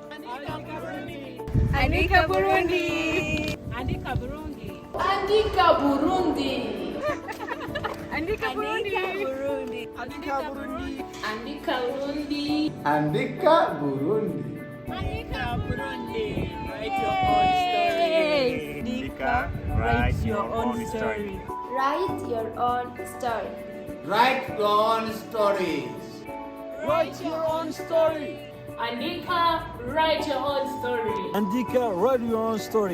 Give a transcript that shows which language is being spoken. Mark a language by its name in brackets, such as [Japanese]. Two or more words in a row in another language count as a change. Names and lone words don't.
[Rundi] Andika Burundi. Andika Burundi. Andika Burundi. Andika Burundi. Andika Burundi. Andika Burundi. Andika Burundi. Andika Burundi. [English] Write your own story. Andika, write your own story. Write your own story. Write your own stories. Write your own story. Andika, write your own story. Andika, write your own story.